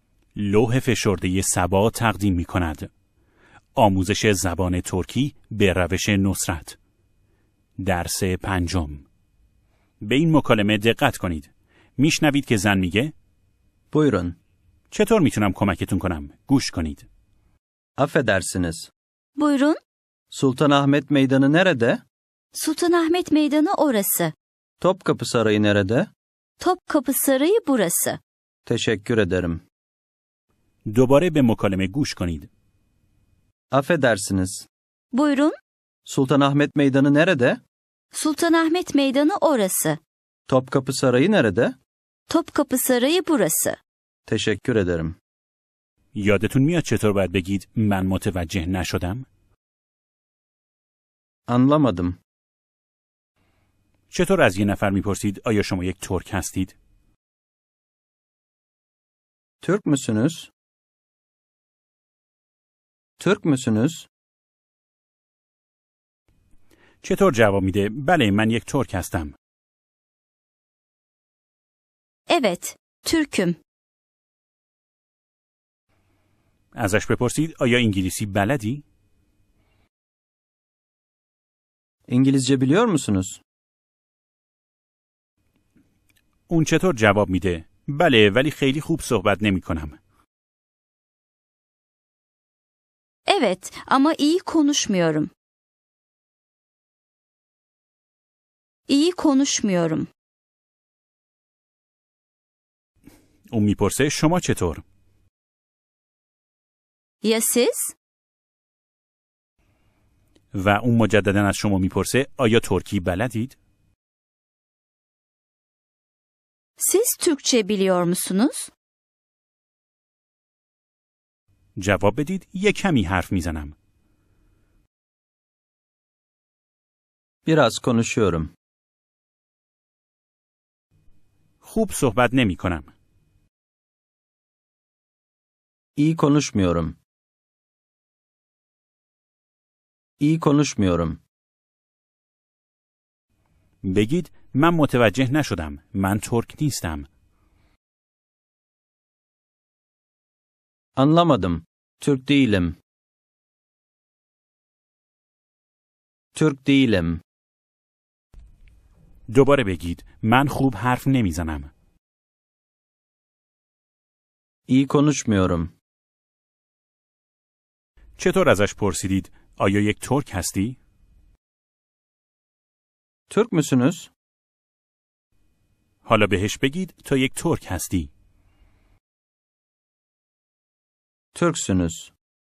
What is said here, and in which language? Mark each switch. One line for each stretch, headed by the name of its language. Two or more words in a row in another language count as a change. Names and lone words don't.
Persian: لوح فشرده سبا تقدیم می کند. آموزش زبان ترکی به روش نصرت. درس 5. به این مکالمه دقت کنید. میشنوید که زن میگه
Turkish: Buyurun.
Persian: چطور میتونم کمکتون کنم؟ گوش کنید.
Turkish: Affedersiniz. Buyurun. Sultanahmet Meydanı nerede? Sultanahmet Meydanı orası. Topkapı Sarayı nerede? Topkapı Sarayı burası. Teşekkür ederim.
Persian: دوباره به مکالمه گوش کنید.
Turkish: Affedersiniz. Buyurun. Sultanahmet Meydanı nerede? Sultanahmet Meydanı orası. Topkapı Sarayı nerede? Topkapı Sarayı burası. Teşekkür ederim.
Persian: یادتون میاد چطور باید بگید من متوجه نشدم؟
Turkish: Anlamadım.
Persian: چطور از یه نفر میپرسید آیا شما یک ترک هستید؟
Turkish: Türk müsünüz? Türk müsünüz?
Persian: چطور جواب میده بله من یک ترک هستم؟
Turkish: Evet, Türk'üm.
Persian: ازش بپرسید آیا انگلیسی بلدی؟
Turkish: İngilizce biliyor musunuz?
Persian: اون چطور جواب میده؟ بله ولی خیلی خوب صحبت نمی کنم.
Turkish: Evet, ama iyi konuşmuyorum. İyi konuşmuyorum.
Persian: اون میپرسه شما چطور؟
Turkish: Ya siz?
Persian: و اون مجددا از شما میپرسه آیا ترکی بلدید؟
Turkish: Siz Türkçe biliyor musunuz?
Persian: جواب بدید یک کمی حرف میزنم.
Turkish: Biraz konuşuyorum.
Persian: خوب صحبت نمی کنم.
Turkish: İyi konuşmuyorum. İyi konuşmuyorum.
Persian: بگید من متوجه نشدم. من ترک نیستم.
Turkish: Anlamadım. Türk değilim. Türk değilim.
Persian: دوباره بگید من خوب حرف نمیزنم.
Turkish: İyi konuşmuyorum.
Persian: چطور ازش پرسیدید آیا یک ترک هستی؟
Turkish: Türk müsünüz?
Persian: حالا بهش بگید تو یک ترک هستی.
Turkish: Türksünüz.